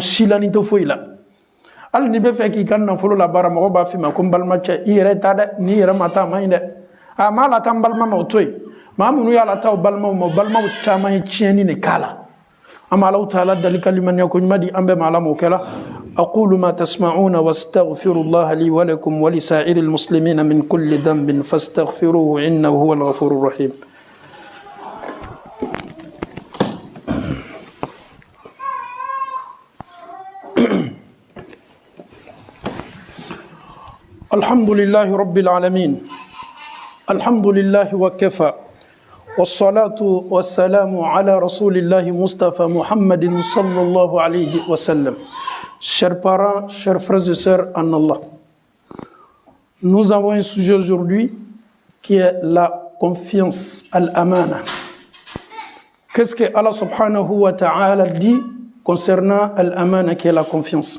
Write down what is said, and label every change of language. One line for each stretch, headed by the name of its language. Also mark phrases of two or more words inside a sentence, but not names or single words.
Bambara: si lani tɛ foyi la hali n'i bɛ fɛ k'i ka nafolo la baara mɔgɔ b'a f'i ma ko n balimacɛ i yɛrɛ ta dɛ n'i yɛrɛ ma taa a ma ɲi dɛ a m'a lata n balima ma o to yen maa minnu y'a lata o balimaw ma o balimaw caman ye tiɲɛni de k'a la an bɛ Alahu taala dali kalimaniya ko ɲuman di an bɛɛ ma ala m'o kɛ la
Arabic: أقول ما تسمعون وأستغفر الله لي ولكم ولسائر المسلمين من كل ذنب فاستغفروه إنه هو الغفور الرحيم الحمد لله رب العالمين الحمد لله وكفى والصلاة والسلام على رسول الله مصطفى محمد صلى الله عليه وسلم.
French: Chers parents, chers frères et sœurs en Allah, nous avons un sujet aujourd'hui qui est la confiance, al-amana. Qu'est-ce que Allah
Arabic: سبحانه وتعالى
French: dit concernant al-amana qui est la confiance?